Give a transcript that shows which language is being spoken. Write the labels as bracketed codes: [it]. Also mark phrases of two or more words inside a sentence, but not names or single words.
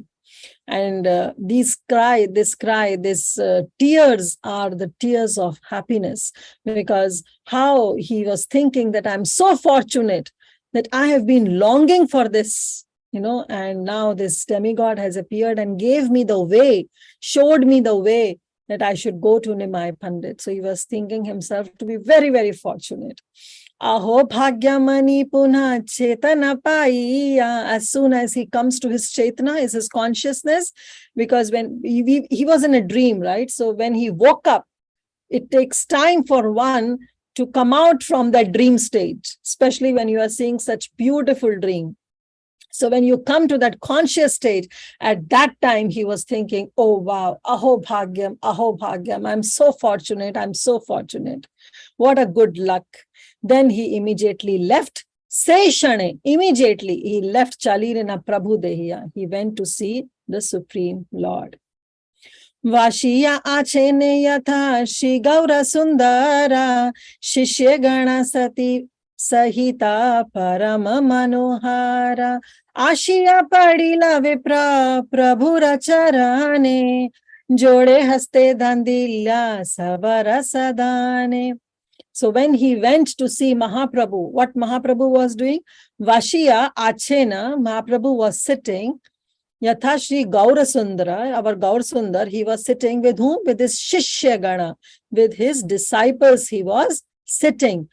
[en] And these tears are the tears of happiness, because how he was thinking that I'm so fortunate that I have been longing for this, and now this demigod has appeared and gave me the way, showed me the way that I should go to Nimai Pandit. So he was thinking himself to be very, very fortunate. [bn] অহো ভাগ্যমানি পুনঃ চেতনা পাইয়া. [en] As soon as he comes to his chetana, is his consciousness, because when he was in a dream, right? So when he woke up, it takes time for one to come out from that dream stage, especially when you are seeing such beautiful dream. So when you come to that conscious stage, at that time he was thinking, oh wow, [bn] অহো ভাগ্যম, [en] I'm so fortunate, I'm so fortunate. What a good luck. Then he immediately left. Seshane, immediately he left [bn] চলিলা প্রভু দেখিয়া. [en] He went to see the Supreme Lord. [bn] বসিয়া আছেন যথা শ্রী গৌর সুন্দর শিষ্য গণ সাথি সহিত পরম মনোহর আসিয়া পড়িলা বিপ্র প্রভুর চরণে জোড় হস্তে দণ্ডিল্য সবার সদনে. [en] So when he went to see Mahaprabhu, what Mahaprabhu was doing? [bn] বসিয়া আছেন, [en] Mahaprabhu was sitting. [bn] যথা শ্রী গৌর সুন্দর, [en] our Gaur Sundar, he was sitting with whom? With his [bn] শিষ্য গণ, [en] with his disciples he was sitting.